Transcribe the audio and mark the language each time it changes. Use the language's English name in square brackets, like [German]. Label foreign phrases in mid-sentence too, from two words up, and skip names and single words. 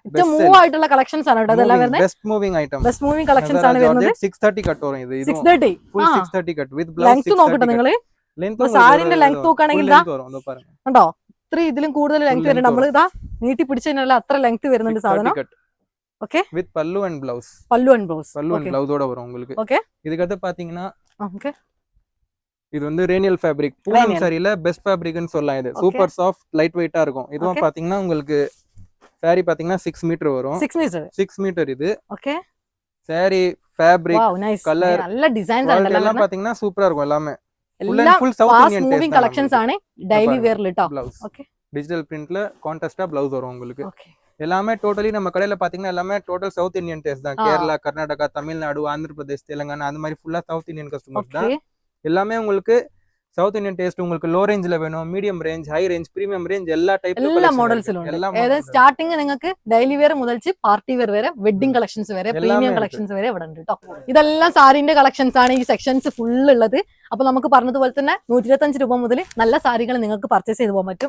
[Malayalam] ഏറ്റവും മൂവ് ആയിട്ടുള്ള കളക്ഷൻസ് ആണ് കേട്ടോ ഇതെല്ലാം വരുന്നത്. [English] best moving item, best moving collections [Malayalam] ആണ് വരുന്നത്. 630 കട്ട് വരും. ഇത് 630 [English] full 630 cut with blouse. [Malayalam] ലെങ്ത് നോക്കട്ടെ നിങ്ങൾ. സാരിന്റെ ലെങ്ത് നോക്കുകയാണെങ്കിൽ കണ്ടോ, ഇത്ര ഇതിലും കൂടുതൽ ലെങ്ത് വരുന്നുണ്ട്. നമ്മൾ ഇതാ നീട്ടി പിടിച്ചു കഴിഞ്ഞാൽ അത്ര ലെങ്ത് വരുന്നുണ്ട് സാധനം. [Tamil] ஓகே, [English] with pallu and blouse. [Tamil] பல்லு அண்ட் ப்ளவுஸோட வரும் உங்களுக்கு. ஓகே, இதுக்கு அடுத்து பாத்தீங்கன்னா ஓகே, இது வந்து ரேனியல் ஃபேப்ரிக். பூனம் சாரியில [English] best fabric [Tamil] சொல்லலாம். இது [English] super soft light weight [Tamil] இருக்கும். இதுவும் பாத்தீங்கன்னா உங்களுக்கு சாரி பாத்தீங்கன்னா 6 மீட்டர் வரும். 6 மீட்டர் இது. ஓகே, [English] saree fabric, wow, nice கலர், [Tamil] நல்ல டிசைன்ஸ் எல்லாம் பாத்தீங்கன்னா சூப்பரா இருக்கும். எல்லாமே [English] full South Indian moving collections [Malayalam] ആണ് ഡെയിലി വെയർ ലിട്ടോ. [Tamil] ஓகே, [English] digital print [Tamil] கான்ட்ராஸ்டா ப்ளவுஸ் வரும் உங்களுக்கு. ஓகே, எல்லாமே டோட்டலி நம்ம கடையில பாத்தீங்கன்னா எல்லாமே [English] total South Indian taste [Tamil] தான். கேரளா, கர்நாடகா, தமிழ்நாடு, ஆந்திர பிரதேஷ், தெலுங்கானா அந்த மாதிரி ஃபுல்லா [English] South Indian customers [Tamil] தான். எல்லாமே உங்களுக்கு [English] South Indian taste. [Malayalam] உங்களுக்கு [English] low range [Malayalam] വേണോ, [English] medium range, high range, premium range [Malayalam] എല്ലാ ടൈപ്പ് എല്ലാ മോഡൽസിലും ഉണ്ട്. സ്റ്റാർട്ടിംഗ് നിങ്ങൾക്ക് [English] daily wear [Malayalam] മുതൽ [English] party wear [Malayalam] വരെ, [English] wedding collections [Malayalam] വരെ, [English] premium collections [Malayalam] വരെ ഇവിടെ ഉണ്ട് കേട്ടോ. ഇതെല്ലാം സാരിന്റെ കളക്ഷൻസ് ആണ് ഈ സെക്ഷൻസ് ഫുൾ ഉള്ളത്. അപ്പോൾ നമുക്ക് പറഞ്ഞതുപോലെ തന്നെ 125 രൂപ മുതൽ നല്ല സാരികൾ നിങ്ങൾക്ക് പർച്ചേസ് ചെയ്ത് പോകാൻ പറ്റും.